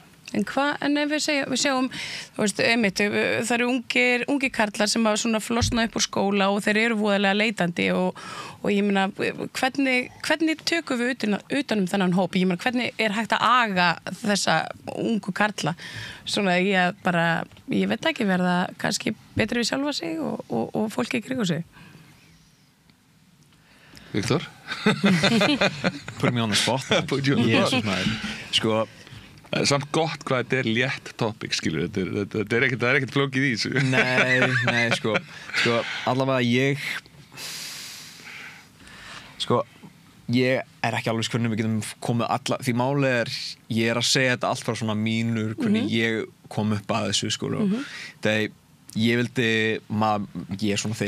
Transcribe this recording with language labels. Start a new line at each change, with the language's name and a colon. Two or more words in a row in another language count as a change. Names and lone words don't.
Icelandic: En ef við sjáum, þú veist, einmitt, það eru ungir karlar sem hafa svona flosnað upp úr skóla og þeir eru voðalega leitandi og ég meina, hvernig tökum við utan þennan hóp? Ég meina, hvernig er hægt að aga þessa ungu karla? Svona ég veit ekki, verða kannski betri við sjálfa sig og fólki í kringu sig. Viktor?
English: Put me on the spot.
Icelandic: Sko, samt gott hvað þetta er létt topic, skilur, það er ekkert flókið í þessu. Nei, sko, allavega ég er ekki alveg hvernig við getum komið alla, því málið er, ég er að segja þetta allt frá svona mínur, hvernig ég kom upp að þessu, sko, þegar ég vildi, ég er svona